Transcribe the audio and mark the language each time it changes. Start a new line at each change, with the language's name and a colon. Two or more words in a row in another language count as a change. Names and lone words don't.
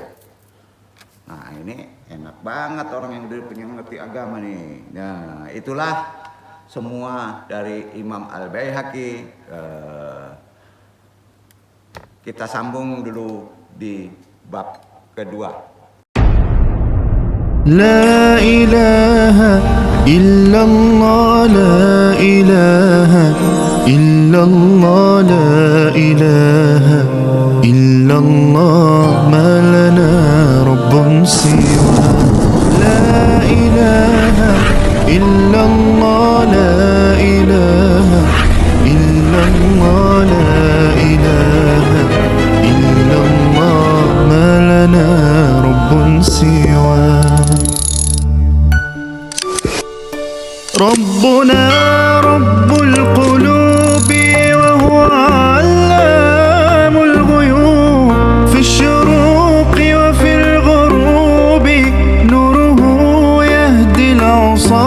Indonesian: Nah ini enak banget orang yang udah punya ngerti agama nih. Nah itulah semua dari Imam Al-Baihaqi. Kita sambung dulu di bab kedua.
Arabic: لا إله إلا الله لا إله إلا الله لا إله إلا الله ما لنا رب سوى. لا إله إلا الله لا إله إلا الله لا إله إلا الله ما لنا رب سوى. ربنا رب القلوب وهو علام الغيوب في الشروق وفي الغروب نوره يهدي العصا.